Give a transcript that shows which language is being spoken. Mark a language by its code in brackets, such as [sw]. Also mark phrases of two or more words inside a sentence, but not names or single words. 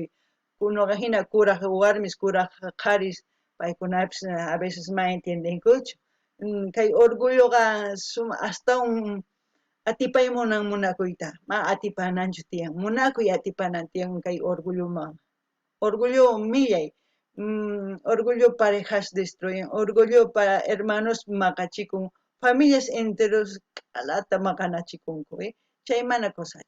[qu] Nuqa hina kuraq warmis, kuraq qharis, paykunapis [es] a veces [qu] ma entiendenkuchu. Kay orgulloqa astawan atipaymunan munakuyta. Ma atipananchu tiyan. Munakuy atipanan tiyan kay orgulloman. Orgullo millay. [es] Orgullo parejas destruyen. Orgullo para hermanos maqachikun. Familias enteros [qu] kalata maqanachikunku. Chay mana kosachu.